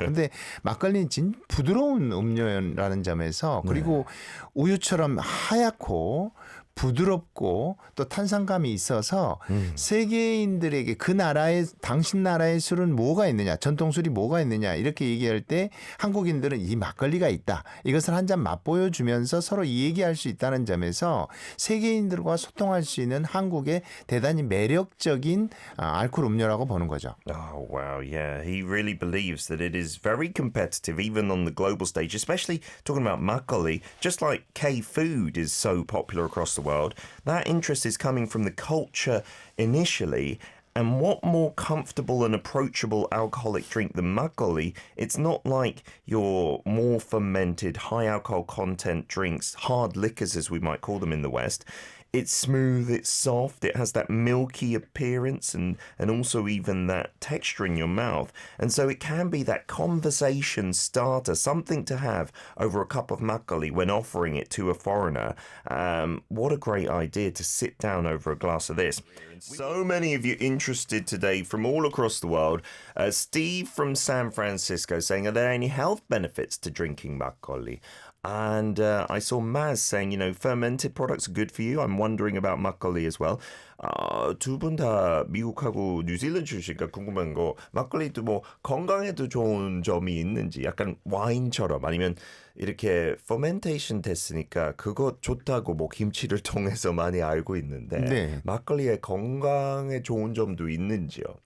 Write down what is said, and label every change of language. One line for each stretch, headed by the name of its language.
Korean: 근데 막걸리는 진 부드러운 음료라는 점에서 그리고 우유처럼 하얗고 부드럽고 또 탄산감이 있어서 세계인들에게 그 나라의 당신 나라의 술은 뭐가 있느냐, 전통술이 뭐가 있느냐 이렇게 얘기할 때 한국인들은 이 막걸리가 있다. 이것을 한 잔 맛보여 주면서 서로 이 얘기할 수 있다는 점에서 세계인들과 소통할 수 있는 한국의 대단히 매력적인 알코올 음료라고 보는 거죠.
English: Oh, wow. Yeah. He really believes that it is very competitive, even on the global stage, especially talking about makgeolli, just like K-food is so popular across the world. That interest is coming from the culture initially. And what more comfortable and approachable alcoholic drink than makgeolli? It's not like your more fermented, high alcohol content drinks, hard liquors as we might call them in the West. It's smooth, it's soft, it has that milky appearance and also even that texture in your mouth. And so it can be that conversation starter, something to have over a cup of makgeolli when offering it to a foreigner. What a great idea to sit down over a glass of this. So many of you interested today from all across the world. Steve from San Francisco saying, are there any health benefits to drinking makgeolli? And I saw Maz saying, fermented products are good for you. I'm wondering about
Korean: 막걸리
English: as well.
Korean: 두 분 다 미국하고 뉴질랜드 출신이니까 궁금한 거 막걸리도 뭐 건강에도 좋은 점이 있는지 약간 와인처럼 아니면 이렇게 퍼멘테이션 됐으니까 그거 좋다고 뭐 김치를 통해서 많이 알고 있는데 네. 막걸리의 건강에 좋은 점도 있는지요?